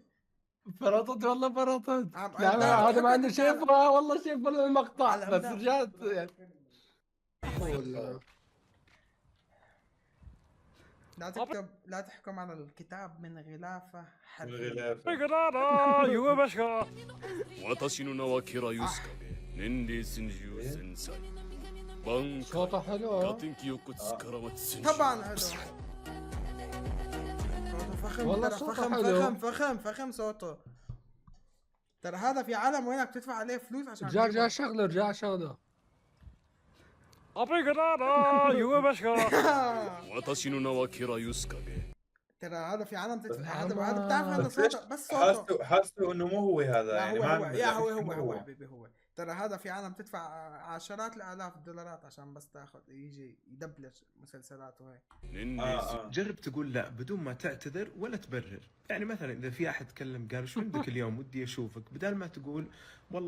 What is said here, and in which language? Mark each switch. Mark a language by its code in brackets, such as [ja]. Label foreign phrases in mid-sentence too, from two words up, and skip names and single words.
[ar] فرطت والله فرطت. عم- لا عم- هذا ما عندي شايفها والله، شايف المقطع على بس أمداد. رجعت يعني. ولا لا تحكم على الكتاب من غلافه حرفيا. الغلافة. [ja] 私の名はケラユスカゲ、年齢33歳。挽回、 [ar] صوته حلو. ガテンキヨコツからはつ طبعا حلو. صوته فخم والله ترى، صوته فخم حلو. فخم صوته. ترى هذا في عالم وينك بتدفع عليه فلوس عشان رجع تجيبه. شغله رجع شغله. [ja] 私の名はケラユスカゲ。 [ar] ترى هذا في عالم تدفع، هذا أما- بتعرف هذا صوته بس صوته. حاسه انه مو هو هذا لا يعني هو ما هو عم- يا هو مو هو حبيبي هو. ترى هذا في عالم تدفع عشرات الالاف الدولارات عشان بس تاخذ يجي يدبلج مسلسلات وهيك. [ja] 年齢 [ar] جرب تقول لا بدون ما تعتذر ولا تبرر. يعني مثلا اذا في احد تكلم قال شو عندك اليوم ودي اشوفك، بدل ما تقول والله